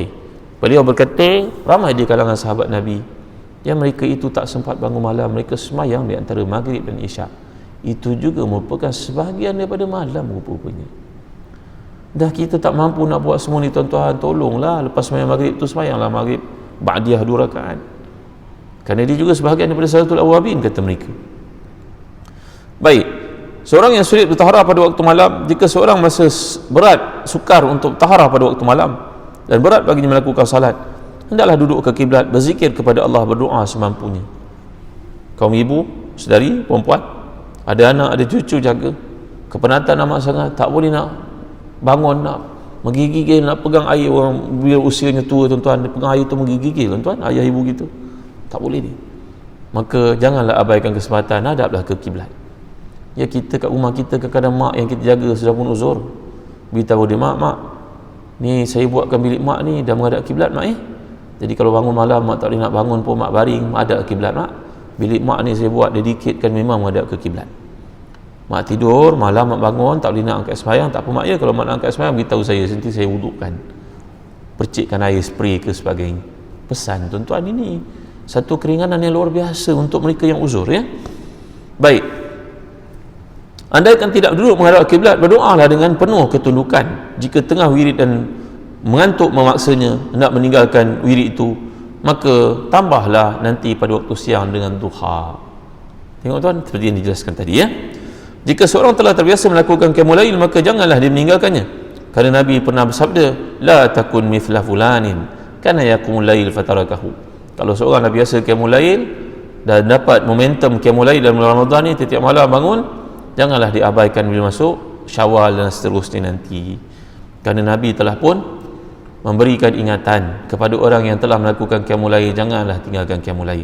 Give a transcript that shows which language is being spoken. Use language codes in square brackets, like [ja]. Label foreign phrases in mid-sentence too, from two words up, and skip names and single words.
[ms] Beliau berkata, ramai di kalangan sahabat Nabi yang mereka itu tak sempat bangun malam, mereka semayang di antara maghrib dan isyak. Itu juga merupakan sebahagian daripada malam rupa-rupanya. Dah kita tak mampu nak buat semua ni tuan-tuan, tolonglah lepas semayang maghrib tu, semayanglah maghrib ba'diyah 2 rakaat, kerana dia juga sebahagian daripada [ar] صلاة الأوابين, [ms] kata mereka. Baik, seorang yang sulit bertaharah pada waktu malam, jika seorang merasa berat, sukar untuk bertaharah pada waktu malam dan berat baginya melakukan salat, hendaklah duduk ke kiblat, berzikir kepada Allah, berdoa semampunya. Kaum ibu, saudari, perempuan, ada anak, ada cucu jaga, kepenatan amat sangat, tak boleh nak bangun, nak menggigil, nak pegang air. Orang bila usianya tua, tuan-tuan, dia pegang air tu menggigil, tuan-tuan, ayah ibu gitu, tak boleh ni. Maka janganlah abaikan kesempatan, hadaplah ke kiblat. Ya, kita kat rumah kita, kadang-kadang mak yang kita jaga sudah pun uzur, beritahu dia, mak, ni saya buatkan bilik mak ni dah menghadap kiblat mak. Jadi kalau bangun malam mak tak boleh nak bangun pun, mak baring hadap kiblat mak. Bilik mak ni saya buat dedicate memang menghadap ke kiblat. Mak tidur malam, mak bangun tak boleh nak angkat sembahyang, tak apa mak, ya kalau mak nak angkat sembahyang beritahu saya, nanti saya wudukkan, percikkan air spray ke sebagainya. Pesan tuan-tuan, ini satu keringanan yang luar biasa untuk mereka yang uzur, ya. Baik, andaikan tidak duduk menghadap kiblat, berdoalah dengan penuh ketundukan. Jika tengah wirid dan mengantuk memaksanya hendak meninggalkan wirid itu, maka tambahlah nanti pada waktu siang dengan duha. Tengok tuan, seperti yang dijelaskan tadi, ya. Jika seorang telah terbiasa melakukan [ar] قيام الليل, [ms] maka janganlah dia meninggalkannya, kerana Nabi pernah bersabda, [ar] لا تكن مثل فلان كان يقوم الليل فتركه. [ms] Kalau seorang dah biasa [ar] قيام الليل [ms] dan dapat momentum [ar] قيام الليل [ms] dalam bulan Ramadan ni, setiap malam bangun, janganlah diabaikan bila masuk Syawal dan seterusnya nanti, kerana Nabi telah pun memberikan ingatan kepada orang yang telah melakukan [ar] قيام الليل, [ms] janganlah tinggalkan [ar] قيام الليل.